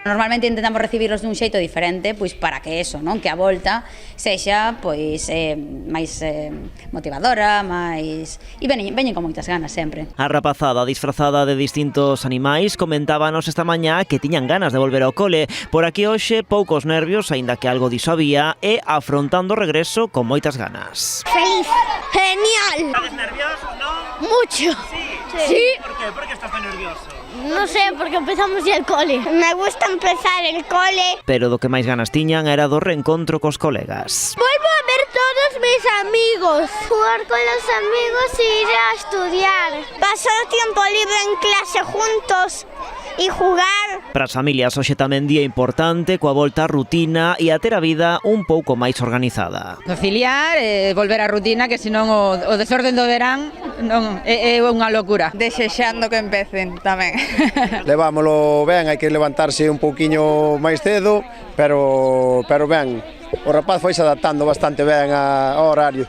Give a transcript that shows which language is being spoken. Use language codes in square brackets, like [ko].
[gl] Normalmente intentamos recibirlos dun xeito diferente, pois para que eso, non, que a volta sexa pois máis motivadora, máis e veñen con moitas ganas sempre. A rapazada disfrazada de distintos animais comentábanos esta mañá que tiñan ganas de volver ao cole. Por aquí hoxe poucos nervios, aínda que algo diso había, e afrontando o regreso con moitas ganas. [es] Feliz, genial. ¿Estás nervioso, no? Mucho. Sí. ¿Por qué? ¿Por qué estás tan nervioso? No sé, porque empezamos ya el cole. Me gusta empezar el cole. [gl] Pero do que máis ganas tiñan era do reencontro cos colegas. [es] Vuelvo a ver todos mis amigos. Jugar con los amigos y ir a estudiar. Pasar tiempo libre en clase juntos [gl] e [es] jugar. [gl] Para as familias hoxe tamén día importante, coa volta á rutina e a ter a vida un pouco máis organizada. Conciliar, volver á rutina, que senón o desorden do verán non é unha locura. Desexando que empecen tamén. Levámolo ben, hai que levantarse un pouquiño máis cedo, pero ben, o rapaz foi se adaptando bastante ben ao horario.